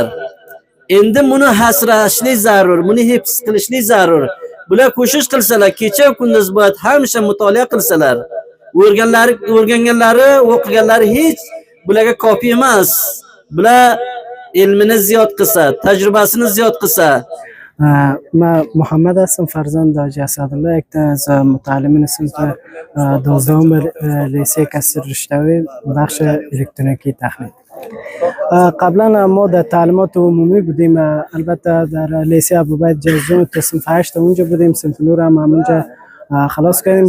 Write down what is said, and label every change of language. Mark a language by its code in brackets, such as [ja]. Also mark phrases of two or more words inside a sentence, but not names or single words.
[uz] Endi buni hasrashlik zarur, buni hifz qilishlik zarur. Bular ko'shish qilsalar, kecha kunduz bo'lat hamisha mutolaa qilsalar, o'rganganlari, o'qiganlari hech bularga kafi emas. Bular ilmini ziyod qilsa, tajribasini ziyod qilsa. [fa] من محمد هستم، فرزند حاجی اسدالله، یک از متعلمین صنف 12 لیسه کسر رشته‌ای بخش الکترونیکی تکنیک. قبلا ما در تعلیمات عمومی بودیم، البته در لیسه ابوعبید جزون تا صنف 8 اونجا بودیم، صنف نور هم اونجا خلاص کردیم.